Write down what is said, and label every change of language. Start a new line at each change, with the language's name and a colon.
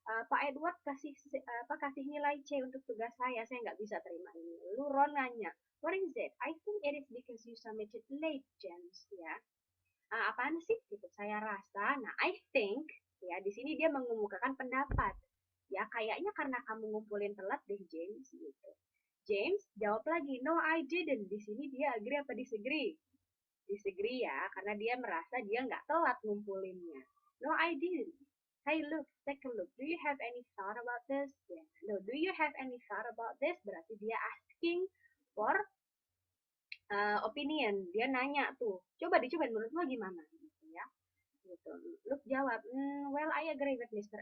Indonesian: Pak Edward kasih nilai C untuk tugas saya nggak bisa terima ini.
English: Lu Ron
Indonesian: nanya,
English: what is it? I think it is because you submitted late, James.
Indonesian: Ya, apaan sih? Gitu. Saya rasa. Nah,
English: I think.
Indonesian: Ya, di sini dia mengemukakan pendapat. Ya, kayaknya karena kamu ngumpulin telat deh, James. Gitu. James jawab lagi,
English: no, I didn't.
Indonesian: Di sini dia agree apa disagree? Disagree ya, karena dia merasa dia nggak telat ngumpulinnya.
English: No, I didn't. Hey, look, take a look. Do you have any thought about this? Yeah. No, do you have any thought about this?
Indonesian: Berarti dia asking for opinion. Dia nanya tuh. Coba dicoba menurutmu gimana? Gitu ya. Gitu.
English: Look
Indonesian: jawab,
English: well, I agree with Mr.